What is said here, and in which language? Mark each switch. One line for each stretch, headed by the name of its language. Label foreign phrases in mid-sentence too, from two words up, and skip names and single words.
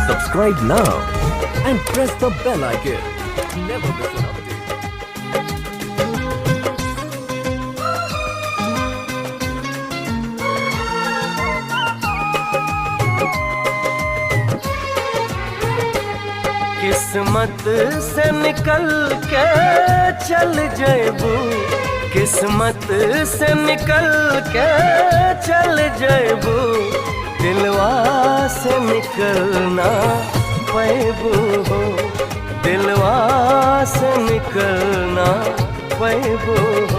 English: subscribe now and press the bell icon. Never miss an update.
Bhojpuri: किस्मत से निकल के चल जैबू, किस्मत से निकल के चल जैबू, दिलवा से निकलना पैबू हो, दिलवा से निकलना पैबू हो।